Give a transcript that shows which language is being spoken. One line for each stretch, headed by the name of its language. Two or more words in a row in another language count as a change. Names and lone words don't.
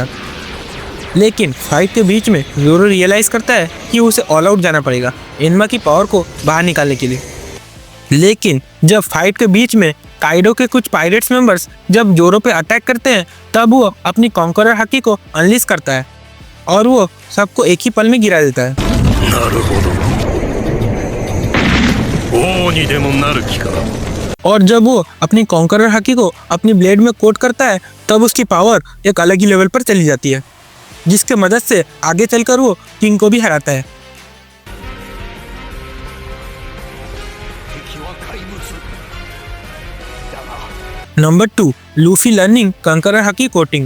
Hindi: लेकिन फाइट के बीच में जोरो रियलाइज़ करता है कि उसे
English: all out
Hindi: जाना पड़ेगा एन्मा की पावर को बाहर निकालने के लिए। लेकिन जब फाइट के बीच में काइडो के कुछ
English: pirates members
Hindi: जब जोरो पे अटैक करते हैं तब वो अपनी कॉन्करर हाकी को अनलीज करता है और वो सबको एक ही पल में गिरा देता है।
Japanese: なるほど王にでもなる気か
Hindi: और जब वो अपनी कॉन्करर हाकी को अपनी ब्लेड में कोट करता है तब उसकी पावर एक अलग ही लेवल पर चली जाती है, जिसके मदद से आगे चलकर वो किंग को भी हराता है। नंबर 2 लूफी
English: learning conqueror haki coating.